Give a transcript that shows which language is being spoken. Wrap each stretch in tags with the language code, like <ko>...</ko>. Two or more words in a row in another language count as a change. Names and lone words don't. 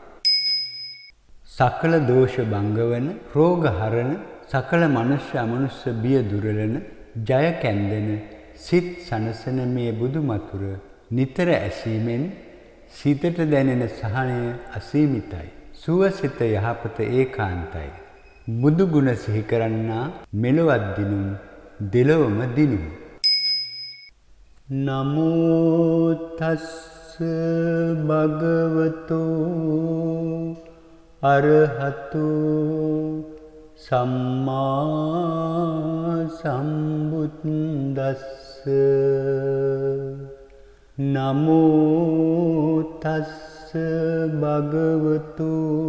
<si>සකල දෝෂ භංගවන රෝග හරණ සකල මනුෂ්‍ය අමනුෂ්‍ය බිය දුරලන ජය කැන්දෙන සිත් සනසන මේ බුදු මතුර නිතර ඇසීමෙන් සිතට දැනෙන සහනය අසීමිතයි සුවසිත යහපත ඒකාන්තයි බුදු ගුණ සිහි කරන්නා මෙලොවත් දිනුම් දෙලොවම දිනුම්</si> <pi>නමෝ තස්ස භගවතෝ අරහතෝ සම්මා සම්බුද්දස්ස නමෝ තස්ස භගවතෝ</pi>